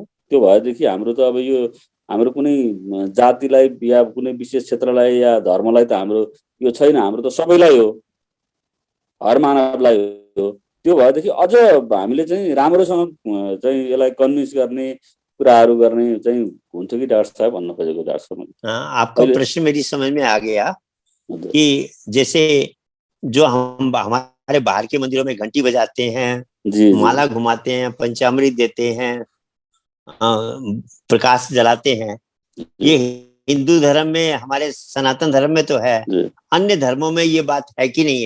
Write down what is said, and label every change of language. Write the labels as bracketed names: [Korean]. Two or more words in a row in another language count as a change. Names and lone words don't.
[Nepali] त्यो भएदेखि हाम्रो त अब यो हाम्रो कुनै जातिलाई या कुनै विशेष क्षेत्रलाई या धर्मलाई त हाम्रो यो छैन, हाम्रो त सबैलाई हो, हर मानवलाई हो। त्यो भएदेखि अझ हामीले चाहिँ राम्रोसँग चाहिँ यसलाई कन्भिन्स गर्ने कुराहरू गर्ने चाहिँ हुन्छ कि डाक्टर साहब भन्न खोजेको डाक्टर साहब। [Hindi] आपका प्रश्न मेरी समझ में आ गया कि जैसे जो हम हमारे बाहर के मंदिरों में घंटी बजाते हैं, माला घुमाते हैं, पंचामृत देते हैं, प्रकाश जलाते हैं, ये हिंदू धर्म में, हमारे सनातन धर्म में तो है, अन्य धर्मों में ये बात है कि नहीं है?